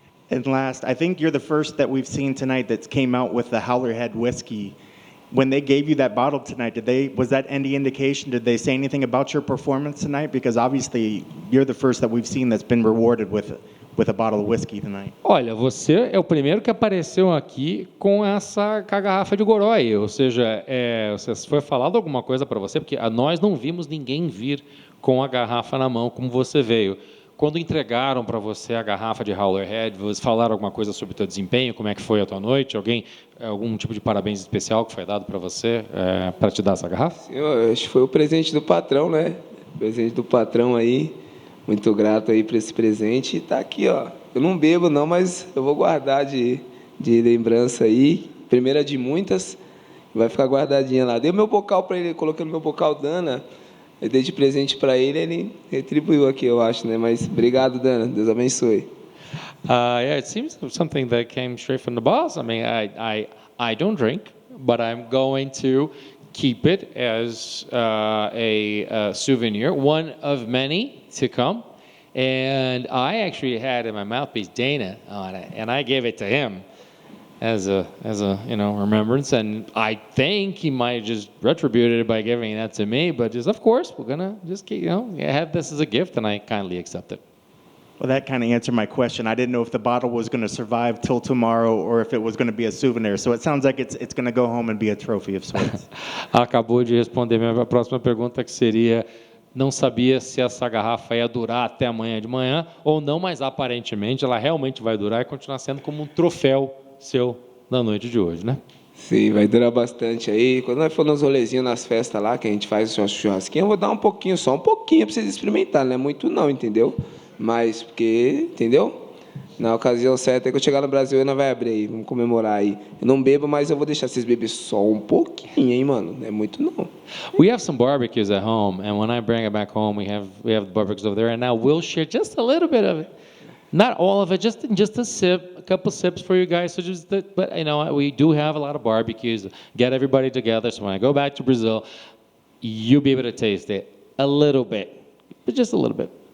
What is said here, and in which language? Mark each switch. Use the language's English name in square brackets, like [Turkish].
[English] And last, I think you're the first that we've seen tonight that came out with the Howlerhead whiskey. When they gave you that bottle tonight, was that any indication? Did they say anything about your performance tonight? Because obviously, you're the first that we've seen that's been rewarded with a bottle of whiskey tonight. [Portuguese] Olha, você é o primeiro que apareceu aqui com a garrafa de Gorói, ou seja, foi falado alguma coisa para você, porque nós não vimos ninguém vir com a garrafa na mão como você veio. quando entregaram para você a garrafa de Howler Head, vocês falaram alguma coisa sobre o teu desempenho, como é que foi a tua noite? Algum tipo de parabéns especial que foi dado para você para te dar essa garrafa? Eu acho que foi o presente do patrão, né? Presente do patrão aí. Muito grato aí por esse presente. E tá aqui, ó. Eu não bebo não, mas eu vou guardar de lembrança aí. Primeira de muitas. Vai ficar guardadinha lá. Dei o meu bocal para ele, coloquei no meu bocal Dana. Eu dei de presente para ele, ele retribuiu aqui, eu acho, né? Mas obrigado, Dana. Deus abençoe. [English] Yeah, it seems something that came straight from the boss. I mean, I don't drink, but I'm going to keep it as a souvenir, one of many to come. And I actually had in my mouthpiece Dana on it, and I gave it to him as a remembrance. And I think he might just retributed it by giving that to me. But just of course, we're gonna just have this as a gift, and I kindly accept it. Well, that kind of answered my question. I didn't know if the bottle was going to survive till tomorrow or if it was going to be a souvenir. So it sounds like it's going to go home and be a trophy of sorts. [Portuguese] Acabou de responder minha próxima pergunta, que seria: não sabia se essa garrafa ia durar até amanhã de manhã ou não, mas aparentemente ela realmente vai durar e continuar sendo como um troféu seu na noite de hoje, né? Sim, vai durar bastante aí. Quando nós for nos rolezinhos, nas festas lá, que a gente faz o churrasquinho, eu vou dar um pouquinho, só um pouquinho para vocês experimentarem, não é muito não, entendeu? Mas, porque, entendeu? Na ocasião certa, que eu chegar no Brasil, ainda vai abrir aí, vamos comemorar aí. Eu não bebo, mas eu vou deixar vocês beber só um pouquinho, hein, mano? Não é muito não. [English] We have some barbecues at home, and when I bring it back home, we have barbecues over there, and now we'll share just a little bit of it. Not all of it, just a sip, a couple sips for you guys. So but we do have a lot of barbecues. Get everybody together. So when I go back to Brazil, you'll be able to taste it a little bit, but just a little bit.